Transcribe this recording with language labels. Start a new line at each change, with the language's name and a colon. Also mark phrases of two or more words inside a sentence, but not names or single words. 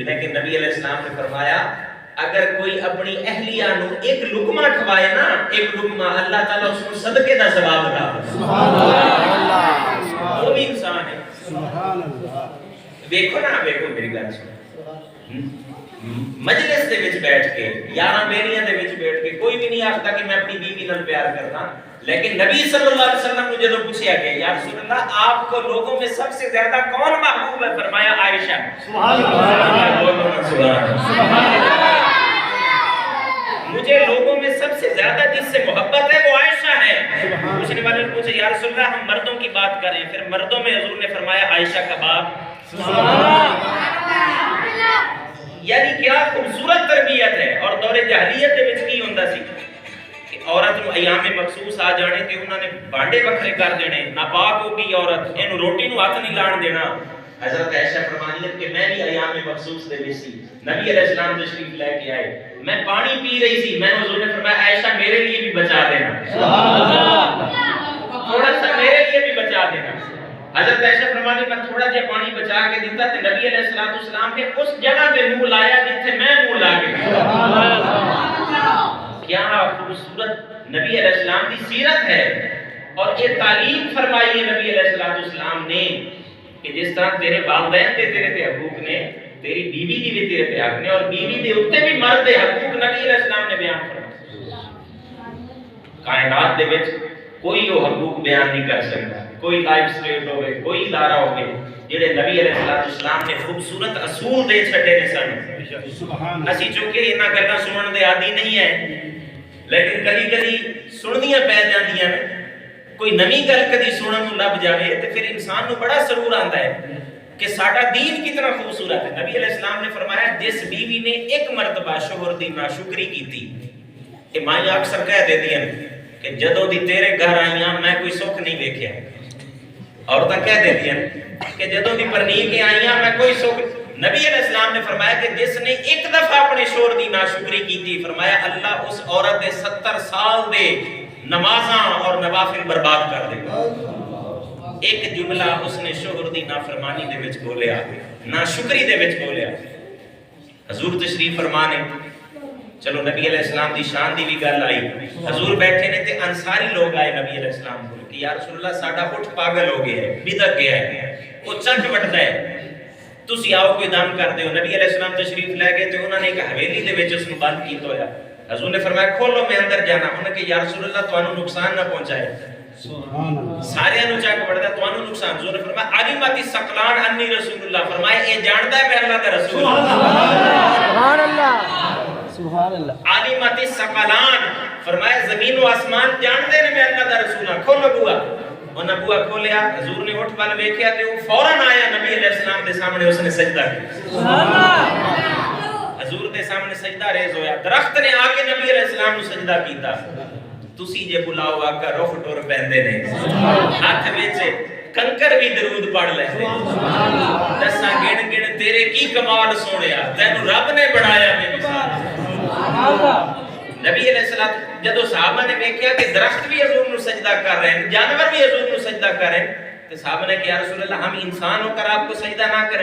Urdu: لیکن نبی
Arabic: علیہ السلام
Urdu: نے فرمایا اگر کوئی اپنی اہلیہ نو ایک لقمہ کھوائے نا، ایک لقمہ، اللہ تعالیٰ اس کو صدقے دا ثواب عطا کرے۔
Arabic: سبحان اللہ،
Urdu: وہ بھی انسان ہے۔
Arabic: سبحان اللہ۔
Punjabi: دیکھو نا، دیکھو میری گل سنو، مجلس دے وچ بیٹھ کے یاراں بیلیاں دے وچ بیٹھ کے کوئی بھی نہیں آکھدا کہ میں اپنی بیوی نال پیار کردا، لیکن نبی
Arabic: صلی اللہ علیہ وسلم
Punjabi: نے جدوں پوچھا کہ
Arabic: یا رسول اللہ
Urdu: آپ کو لوگوں میں سب سے زیادہ کون محبوب ہے؟
Arabic: فرمایا عائشہ۔ سبحان اللہ، سبحان اللہ۔
Urdu: مجھے لوگوں میں سب سے زیادہ جس سے محبت ہے وہ عائشہ ہے۔ پوچھنے والے نے پوچھا
Arabic: یا رسول اللہ
Urdu: ہم مردوں کی بات کریں، پھر مردوں میں حضور نے فرمایا عائشہ کا باپ۔
Arabic: سبحان اللہ۔
Urdu: یعنی کیا خوبصورت تربیت ہے۔
Punjabi: اور دور جاہلیت دے وچ کی ہوندا سی کہ عورت نو ایام مخصوص آ جانے تے انہاں نے بانڈے وکھرے کر دینے، ناپاک ہو گئی عورت، اینو روٹی نو ہاتھ نہیں لان دینا۔ حضرت عائشہ فرمانی ہے کہ میں بھی ایام مخصوص دے وچ سی، نبی
Arabic: علیہ السلام
Punjabi: تشریف لے کے آئے، میں پانی پی رہی سی، میں نے حضور نے فرمایا عائشہ میرے لیے بھی بچا دینا، تھوڑا سا میرے لیے بھی بچا دینا۔ حضرت عائشہ فرمانی میں تھوڑا جہا پانی بچا کے دیتا تے نبی
Arabic: علیہ السلام
Punjabi: نے اس جگہ پہ منہ لایا جتھے میں منہ لا کے۔
Urdu: کیا خوبصورت
Punjabi: نبی
Arabic: علیہ السلام
Urdu: کی سیرت ہے، اور یہ تعلیم فرمائی ہے
Punjabi: نبی
Arabic: علیہ السلام
Punjabi: نے کہ جس طرح تیرے والدین تے تیرے تے حقوق نے، تیری بیوی دی بھی تیرے تے حق نے، اور بیوی دے اوتے بھی مرد دے حقوق نبی
Arabic: علیہ السلام
Punjabi: نے بیان فرمائے۔ کائنات دے وچ کوئی وہ حقوق بیان نہیں کر سکتا، کوئی لائف سٹیٹ ہوئے، کوئی ادارہ ہوئے جڑے نبی
Arabic: علیہ السلام
Punjabi: نے خوبصورت اصول دے چھٹے نے سن۔ اسی چونکہ انہاں گلاں سنن دے عادی نہیں ہیں، لیکن کدی کدی سننیاں پی جاندیاں نے، کوئی نویں گل کدی سنن نوں لب جاوے تے پھر انسان نوں بڑا سرور آندا ہے کہ ساڈا دین کتنا خوبصورت ہے۔ نبی
Arabic: علیہ السلام
Punjabi: نے فرمایا جس بیوی نے ایک مرتبہ شوہر دی ناشکری کیتی، کہ مائیں اکثر کہہ دیندیاں کہ جدوں دی تیرے گھر آئیاں میں کوئی سکھ نہیں ویکھیا، عورتاں کہہ دیندیاں کہ جدوں دی پرنی کے آئیاں میں کوئی سکھ۔ نبی
Arabic: علیہ السلام
Punjabi: نے فرمایا کہ جس نے ایک دفعہ اپنے شوہر دی ناشکری کیتی، فرمایا اللہ اس عورت دے 70 سال دے نمازاں اور نوافل برباد کر دے گا۔ ایک جملہ اس نے شوہر دی نافرمانی دے وچ بولیا، ناشکری دے وچ بولیا۔ حضور تشریف فرمانے، چلو نبی
Arabic: علیہ السلام
Punjabi: دی شان دی بھی گل آئی، حضور بیٹھے نے تے انصاری لوگ آئے نبی
Arabic: علیہ السلام
Punjabi: کو کہ
Arabic: یا رسول اللہ
Punjabi: ساڈا اٹھ پاگل ہو گیا ہے، بدک گیا ہے، وہ چٹ وٹدا ہے، تسی آؤ کوئی دم کر دیو۔ نبی
Arabic: علیہ السلام
Punjabi: تشریف لے گئے تے انہوں نے ایک حویلی دے وچ اس نوں بند کیتا ہویا۔ حضور نے فرمایا کھولو میں اندر جانا، انہوں نے کہ
Arabic: یا رسول اللہ
Punjabi: تانوں نقصان نہ پہنچائے، سارے انہوں چاک پڑھتا تانوں نقصان۔ حضور نے فرمایا
Arabic: علمت الثقلان انی رسول اللہ،
Punjabi: فرمایا اے جاندا ہے میں اللہ دا رسول ہوں۔
Arabic: سبحان اللہ، سبحان اللہ۔ علمت الثقلان
Punjabi: فرمایا زمین و آسمان جانتے نے میں اللہ دا رسول ہاں، کھولو بوا۔ انہاں بوا کھولیا، حضور نے اٹھ پل ویکھیا تے وہ فوراً آیا نبی
Arabic: علیہ السلام
Punjabi: دے سامنے، اس نے سجدہ کیا۔
Arabic: سبحان اللہ۔
Punjabi: حضور دے سامنے سجدہ ریز ہویا، درخت نے آ کے نبی
Arabic: علیہ السلام
Punjabi: نو سجدہ کیتا۔ تسی جے بلاؤ آقا رخ ٹر پیندے نے، ہاتھ وچ کنکر بھی درود پڑھ لے، دساں گن گن تیرے کی کمال سونیا، تینوں رب نے بنایا بے مثال۔
Urdu: نبی
Arabic: علیہ السلام
Urdu: جدو صحابہ نے دیکھا کہ درخت بھی حضور نو سجدہ کر رہے ہیں، جانور بھی حضور نو سجدہ کر رہے ہیں، تو صحابہ نے کہا
Arabic: یا رسول اللہ
Urdu: ہم انسان ہو کر آپ کو سجدہ نہ کریں؟